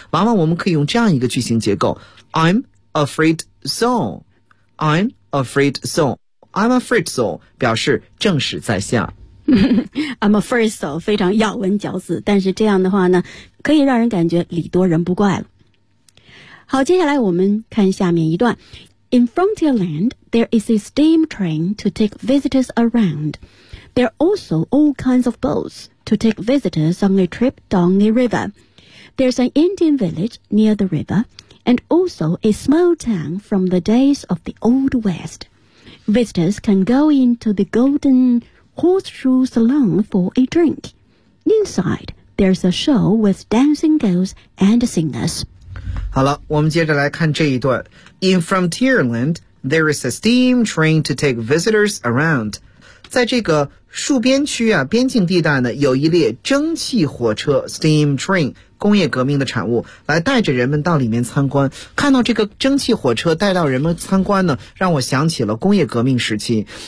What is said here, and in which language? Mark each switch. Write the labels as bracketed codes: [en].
[zh] 往往我们可以用这样一个句型结构， [en] I'm afraid so， I'm afraid soI'm afraid so， [zh] 表示正是在下。 [en] I'm afraid so， [zh] 非常咬文嚼字，但是这样的话呢，可以让人感觉礼多人不怪了。好，接下来我们看下面一段。 [en] In Frontierland, there is a steam train to take visitors around. There are also all kinds of boats to take visitors on a trip down the river. There's an Indian village near the river, and also a small town from the days of the Old West. Visitors can go into the Golden Horseshoe Salon for a drink. Inside, there's a show with dancing girls and singers. [zh] 好了，我们接着来看这一段。 [en] In Frontierland, there is a steam train to take visitors around. [zh] 在这个戍边区啊，边境地带呢，有一列蒸汽火车 steam train。工业革命的产物来带着人们到里面参观，看到这个蒸汽火车带到人们参观呢，让我想起了工业革命时期。